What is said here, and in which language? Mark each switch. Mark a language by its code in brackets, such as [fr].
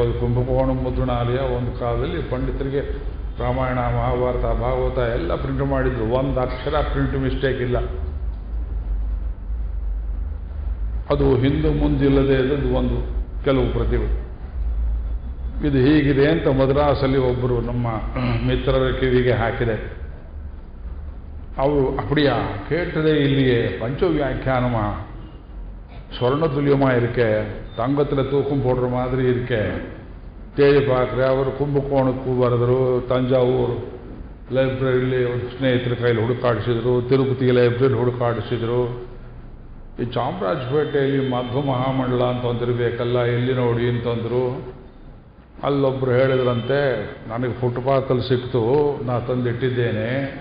[kn] ಅದು ಕುಂಭಕೋಣ ಮುದ್ರಣಾಲಯ ಒಂದು ಕಾಲದಲ್ಲಿ ಪಂಡಿತರಿಗೆ ರಾಮಾಯಣ, ಮಹಾಭಾರತ, ಭಾಗವತ ಎಲ್ಲ ಪ್ರಿಂಟ್ ಮಾಡಿದ್ರು. ಒಂದು ಅಕ್ಷರ ಪ್ರಿಂಟ್ ಮಿಸ್ಟೇಕ್ ಇಲ್ಲ. ಅದು ಹಿಂದೆ ಮುಂದಿಲ್ಲದೆ ಇದ್ದದ್ದು ಒಂದು ಕೆಲವು ಪ್ರತಿಗಳು. ಇದು ಹೀಗಿದೆ ಅಂತ ಮದ್ರಾಸಲ್ಲಿ ಒಬ್ಬರು ನಮ್ಮ ಮಿತ್ರರ ಕಿವಿಗೆ ಹಾಕಿದೆ. ಅವರು [ta] அப்படியா கேட்டதே இல்லையே, பஞ்சவியாக்கியானமா, சொர்ண துல்லியமா இருக்கே, தங்கத்தில் தூக்கம் போடுற மாதிரி இருக்கே, தேடி பார்க்குற. [kn] ಅವರು ಕುಂಭಕೋಣಕ್ಕೂ ಬರೆದರು, ತಂಜಾವೂರು ಲೈಬ್ರರಿಲಿ ಸ್ನೇಹಿತರ ಕೈಲಿ ಹುಡುಕಾಡಿಸಿದ್ರು, ತಿರುಪತಿ ಲೈಬ್ರರಿ ಹುಡುಕಾಡಿಸಿದ್ರು. ಈ ಚಾಮರಾಜಪೇಟೆಯಲ್ಲಿ ಮಧ್ವ ಮಹಾಮಂಡಲ ಅಂತ ಒಂದಿರಬೇಕಲ್ಲ, ಎಲ್ಲಿ ನೋಡಿ ಅಂತಂದರು. ಅಲ್ಲೊಬ್ಬರು ಹೇಳಿದ್ರಂತೆ, ನನಗೆ ಫುಟ್ಪಾತಲ್ಲಿ ಸಿಕ್ತು, ನಾ ತಂದಿಟ್ಟಿದ್ದೇನೆ.